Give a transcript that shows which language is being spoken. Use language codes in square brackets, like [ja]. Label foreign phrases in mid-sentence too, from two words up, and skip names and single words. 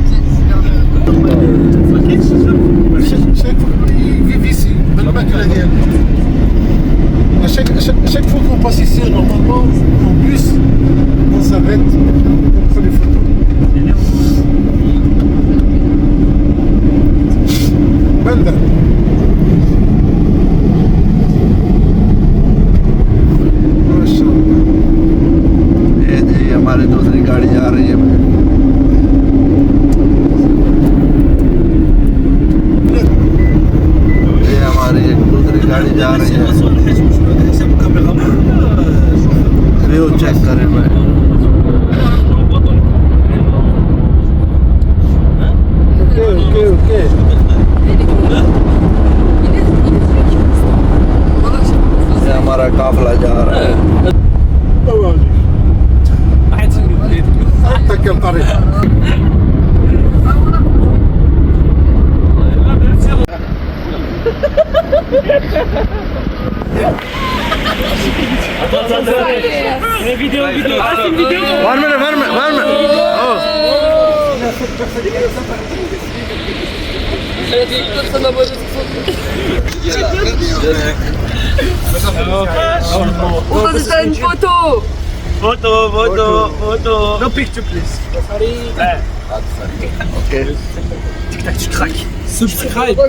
[fr] Chaque fois, ils vivent ici. Même pas que la guerre. À chaque fois qu'on passe ici, normalement, en bus, on s'arrête, on prend des photos. Banda. [hi] माशाल्लाह। ये जी हमारी दूसरी गाड़ी जा रही है। ये हमारी एक दूसरी गाड़ी जा रही है। [en] view check [hi] करें भाई। ओके ये हमारा काफिला जा रहा है। [ar] اتك الطريق. [fr] Vidéo. 1 minute. Oh. On va faire une photo. Photo. [en] No picture please. Okay. Subscribe.